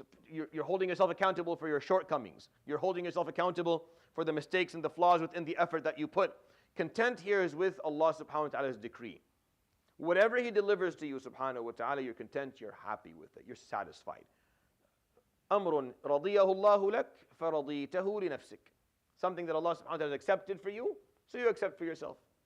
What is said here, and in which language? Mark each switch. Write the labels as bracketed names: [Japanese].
[English] You're holding yourself accountable for your shortcomings. You're holding yourself accountable for the mistakes and the flaws within the effort that you put. Content here is with Allah subhanahu wa ta'ala's decree. Whatever He delivers to you subhanahu wa ta'ala, you're content, you're happy with it, you're satisfied. [Arabic] أمر رضيه الله لك فرضيته لنفسك. [English] Something that Allah subhanahu wa ta'ala has accepted for you, so you accept for yourself.